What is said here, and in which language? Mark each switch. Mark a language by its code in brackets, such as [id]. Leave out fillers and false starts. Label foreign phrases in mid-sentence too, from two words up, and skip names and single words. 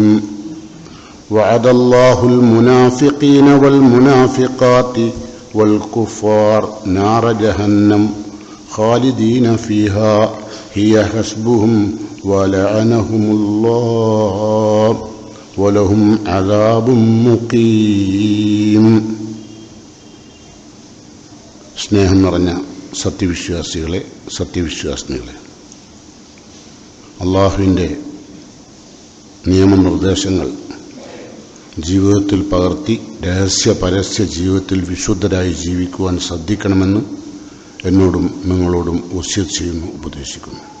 [ar] وعد الله المنافقين والمنافقات والكفار نار جهنم خالدين فيها هي حسبهم ولعنهم الله ولهم عذاب مقيم. [ml] സ്നേഹം നിറഞ്ഞ സത്യവിശ്വാസികളെ, സത്യവിശ്വാസിനികളെ, അള്ളാഹുവിൻ്റെ നിയമനിർദ്ദേശങ്ങൾ ജീവിതത്തിൽ പകർത്തി രഹസ്യ പരസ്യ ജീവിതത്തിൽ വിശുദ്ധരായി ജീവിക്കുവാൻ ശ്രദ്ധിക്കണമെന്ന് എന്നോടും നിങ്ങളോടും വസിയത്ത് ചെയ്യുന്നു, ഉപദേശിക്കുന്നു.